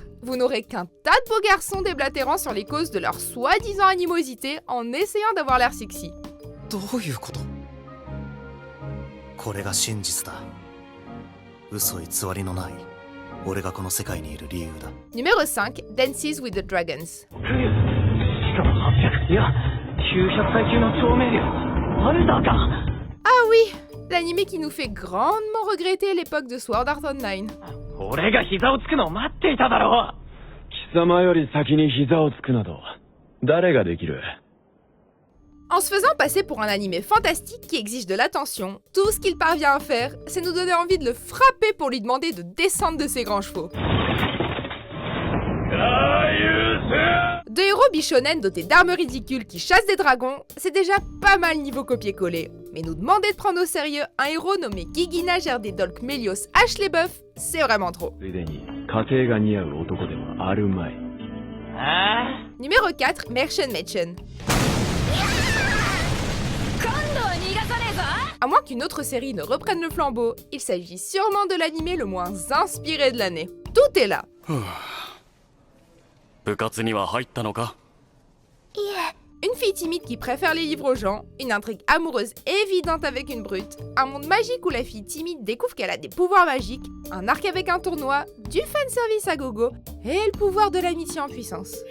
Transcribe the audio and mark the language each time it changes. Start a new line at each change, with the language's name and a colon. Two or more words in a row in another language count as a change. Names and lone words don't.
French: Vous n'aurez qu'un tas de beaux garçons déblatérant sur les causes de leur soi-disant animosité en essayant d'avoir l'air sexy. Numéro 5, Dances with the Dragons. Ah oui, l'anime qui nous fait grandement regretter l'époque de Sword Art Online.
Japanese: 様より先に膝をつくなど誰ができる？
French: En se faisant passer pour un animé fantastique qui exige de l'attention, tout ce qu'il parvient à faire, c'est nous donner envie de le frapper pour lui demander de descendre de ses grands chevaux. Deux héros bichonen dotés d'armes ridicules qui chassent des dragons, c'est déjà pas mal niveau copier-coller. Mais nous demander de prendre au sérieux un héros nommé Gigina Gerdé Dolk Melios H. Leboeuf, c'est vraiment trop.
Japanese: ついでに家庭が似合う男でもあるまい。
French: Numéro 4, Märchenmädchen. À moins qu'une autre série ne reprenne le flambeau, il s'agit sûrement de l'animé le moins inspiré de l'année. Tout est là. Une fille timide qui préfère les livres aux gens, une intrigue amoureuse évidente avec une brute, un monde magique où la fille timide découvre qu'elle a des pouvoirs magiques, un arc avec un tournoi, du fanservice à gogo, et le pouvoir de l'amitié en puissance.